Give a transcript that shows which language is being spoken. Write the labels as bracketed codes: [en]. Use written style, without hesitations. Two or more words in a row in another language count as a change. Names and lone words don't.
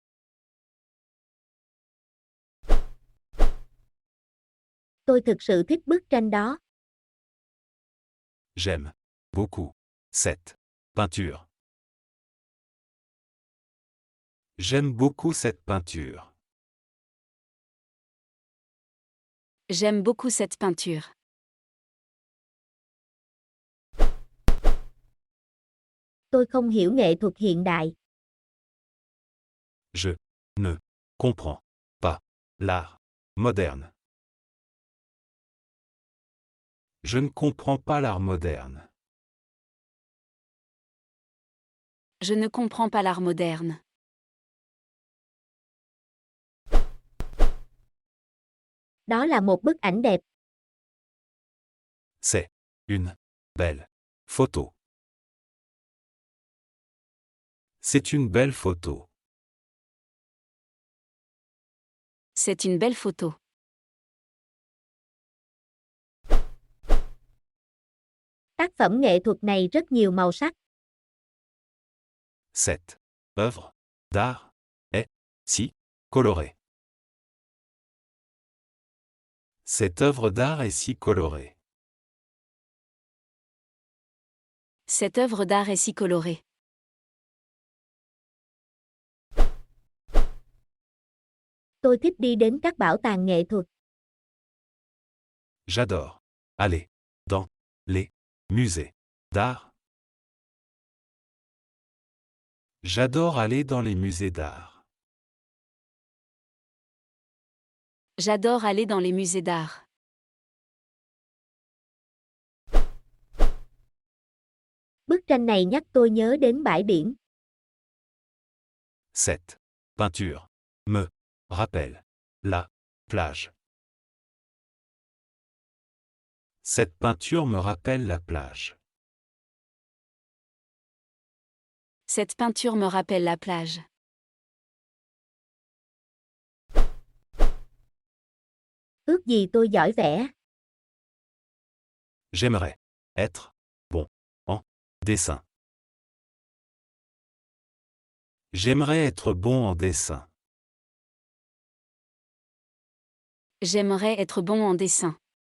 [vi] tôi thực sự thích bức tranh đó. [fr] J'aime beaucoup cette peinture. J'aime beaucoup cette peinture. J'aime beaucoup cette peinture. [vi] Tôi không hiểu nghệ thuật hiện đại. [fr] Je ne comprends pas l'art moderne. Je ne comprends pas l'art moderne. Je ne comprends pas l'art moderne. [vi] Đó là một bức ảnh đẹp. [fr] C'est une belle photo. C'est une belle photo. C'est une belle photo. [vi] Tác phẩm nghệ thuật này rất nhiều màu sắc. [fr] Cette œuvre d'art est si colorée. Cette œuvre d'art est si colorée. Cette œuvre d'art est si colorée. [vi] Tôi thích đi đến các bảo tàng nghệ thuật. [fr] J'adore aller dans les musées d'art. J'adore aller dans les musées d'art. J'adore aller dans les musées d'art. [vi] Bức tranh này nhắc tôi nhớ đến bãi biển. [fr] Cette peinture me rappelle la plage. Cette peinture me rappelle la plage. Cette peinture me rappelle la plage. [vi] Ước gì tôi giỏi vẽ. [fr] J'aimerais être bon en dessin. J'aimerais être bon en dessin. J'aimerais être bon en dessin.